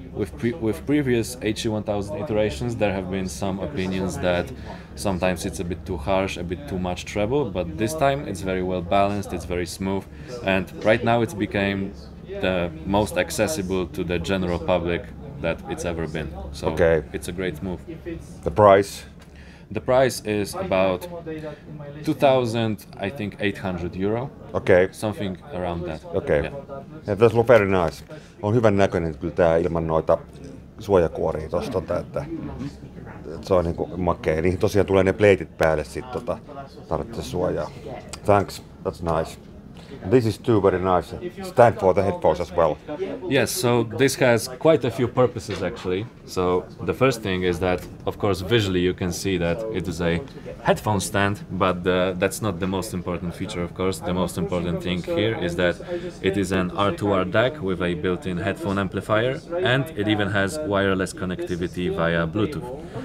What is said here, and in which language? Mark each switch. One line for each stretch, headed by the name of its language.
English: With previous HE1000 iterations, there have been some opinions that sometimes it's a bit too harsh, a bit too much treble, but this time it's very well balanced, it's very smooth, and right now it's became the most accessible to the general public that it's ever been. So It's a great move. The price? The price is about 2,000, I think, 800 euro. Okay. Something around that. Okay. Yeah. That's very nice.
Finnish: On hyvän näköinen kyllä tää ilman noita suojakuoria tosta, että se on niinku makea. Niihin tosiaan tulee ne pleitit päälle sit tarvitsee suojaa.
English: Thanks. That's nice. This is too very nice. Stand for the headphones as well. Yes, so this has quite a few purposes actually. So the first thing is that, of course, visually you can see that it is a headphone stand, but that's not the most important feature, of course. The most important thing here is that it is an R2R DAC with a built-in headphone amplifier, and it even has wireless connectivity via Bluetooth.